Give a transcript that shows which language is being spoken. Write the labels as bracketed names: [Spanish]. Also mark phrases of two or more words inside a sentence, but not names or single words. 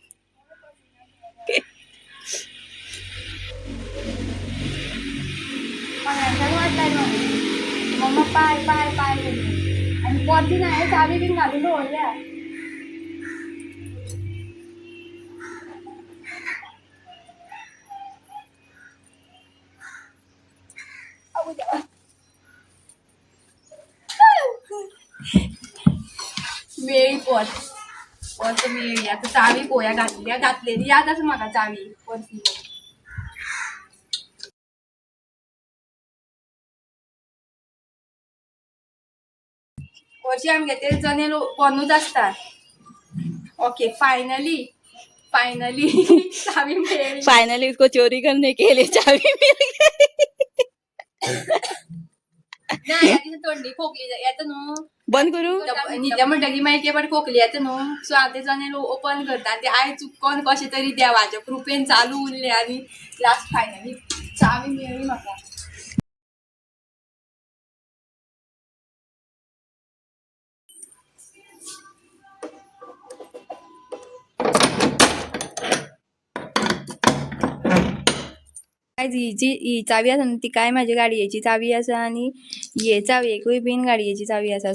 [Konkani] मम्मा पाय आनी पर्सीन हांवें चावी बीन घालून दवरल्या. मेळ्ळी पर्स मेळ्ळी. आतां चावी पळोवया, घातलेली याद आसा म्हाका चावी पर्सीन. हरशीं आमगे ते जनेल बंदूच आसता. [English] okay finally [Konkani] चावी मेळ्ळी. [Hindi] फाइनली उसको चोरी करने के लिए चावी मिल गई. [Konkani] ना याची थंडी खोकली येता न्हू, बंद करू. न्हिदल्या म्हणटकीर मागीर एके फावटी खोकली येता न्हू. सो हांव ते जनेल ओपन करता. ते आयज चुकोन कशें तरी देवाच्या कृपेन चालू उरलें आनी [English] last finally [Konkani] चावी मेळ्ळी म्हाका. ही चावी आसा न्हू, ती काय म्हाज्या गाडयेची चावी आसा आनी हे चावयेकूय बीन गाडयेची चावी आसा.